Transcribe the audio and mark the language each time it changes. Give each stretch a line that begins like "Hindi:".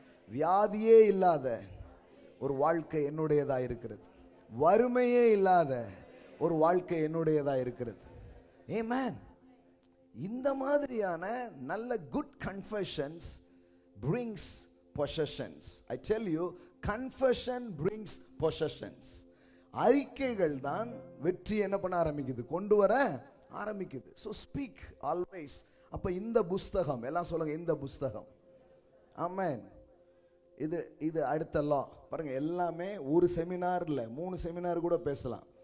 Tamil: வியாதியே இல்லாத ஒரு வாழ்க்கை என்னுடையதா இருக்கிறது. வறுமையே இல்லாத ஒரு வாழ்க்கை என்னுடையதா இருக்கிறது. ஆமென். இந்த மாதிரியான நல்ல good confessions
English: brings possessions. I tell you, confession brings possessions.
Tamil: அறிக்கைகள் தான் வெற்றி என்ன பண்ண ஆரம்பிக்குது, கொண்டு வர ஆரம்பிக்குது.
English: So speak always.
Tamil: அப்ப இந்த புஸ்தகம், எல்லாம் சொல்லுங்க, இந்த புஸ்தகம். ஆமென். இது அடுத்த லா. பாருங்க, எல்லாமே ஒரு செமினார் இல்லை, 3 செமினார் கூட பேசலாம்.